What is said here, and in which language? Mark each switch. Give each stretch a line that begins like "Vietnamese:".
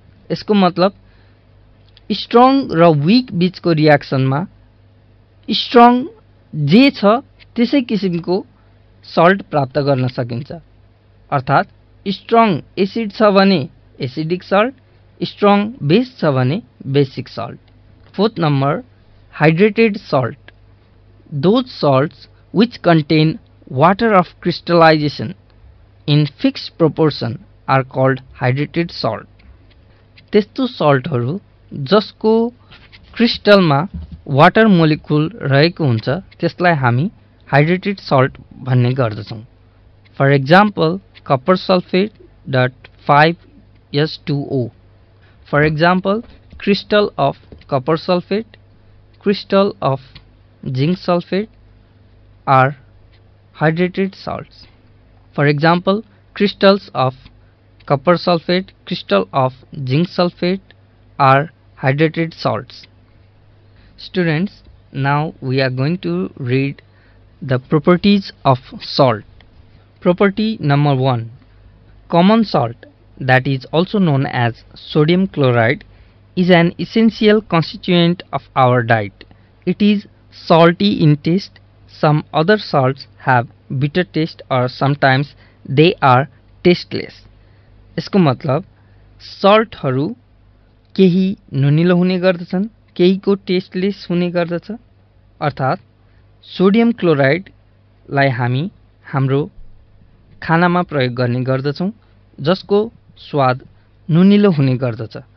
Nepali: यसको मतलब स्ट्रङ र वीक बीचको रियाक्सनमा स्ट्रङ जे छ त्यसै किसिमको सल्ट प्राप्त गर्न सकिन्छ। अर्थात स्ट्रङ एसिड छ भने एसिडिक सल्ट, स्ट्रङ बेस छ भने basic salt.
English: Fourth number, hydrated salt. Those salts which contain water of crystallization in fixed proportion are called hydrated salt.
Nepali: त्यस्तो सल्टहरू जसको क्रिस्टलमा वाटर मोलिक्युल रहेको हुन्छ त्यसलाई हामी हाइड्रेटेड सल्ट भन्ने गर्दछौं।
English: For example, copper sulphate .5S2O. For example, crystal of copper sulfate, crystal of zinc sulfate are hydrated salts. For example, crystals of copper sulfate, crystal of zinc sulfate are hydrated salts. Students, now we are going to read the properties of salt. Property number 1. Common salt, that is also known as sodium chloride, is an essential constituent of our diet. It is salty in taste. Some other salts have bitter taste or sometimes they are tasteless.
Nepali: यसको मतलब सल्टहरू केही नुनिलो हुने गर्दछन्, केहीको tasteless हुने गर्दछ। अर्थात sodium क्लोराइडलाई हामी हाम्रो खानामा प्रयोग गर्ने गर्दछौं, जसको स्वाद नुनिलो हुने गर्दछ।